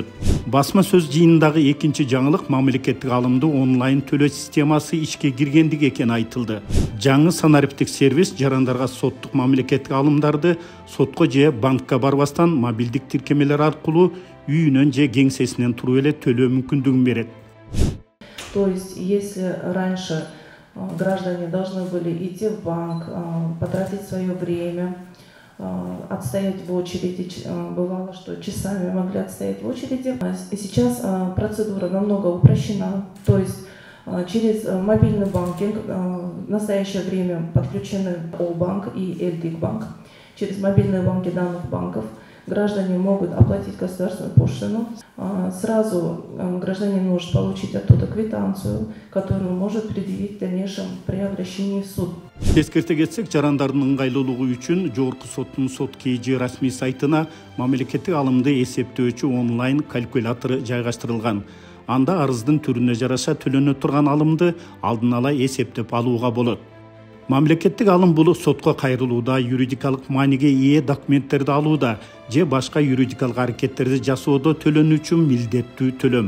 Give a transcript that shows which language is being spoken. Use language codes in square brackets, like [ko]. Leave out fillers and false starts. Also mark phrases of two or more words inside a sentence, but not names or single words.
[ky] Басма сөз жыйынындагы экинчи жаңылык мамлекеттик алымды онлайн төлөө системасы ишке киргендиги экени айтылды. Жаңы санариптик сервис жарандарга соттук мамлекеттик алымдарды сотко же банкка барбастан мобилдик тиркемелер аркылуу үйүнөн же кеңсесинен туруп эле төлөө мүмкүндүгүн берет. [ru] То есть, если раньше граждане должны были идти в банк, потратить свое время, отстоять в очереди, бывало, что часами могли отстоять в очереди. Сейчас процедура намного упрощена, то есть через мобильный банкинг в настоящее время подключены О-банк и Эльдик-банк. Через мобильные банки данных банков граждане могут оплатить государственную пошлину. Сразу гражданин может получить оттуда квитанцию, которую может предъявить в дальнейшем при обращении в суд. [ky] Эскерте кетсек, жарандардын ыңгайлуулугу үчүн Жогорку соттун сот KG расмий сайтына мамлекеттик алымды эсептөөчү онлайн калькулятору жайгаштырылган. Анда арыздын түрүнө жараша төлөнө турган алымды алдын ала эсептеп алууга болот. Мамлекеттик алым бул сотко кайрылууда, юридикалык мааниге ээ документтерди алууда же башка юридикалык аракеттерди жасоодо төлөнүүчү милдеттүү төлөм.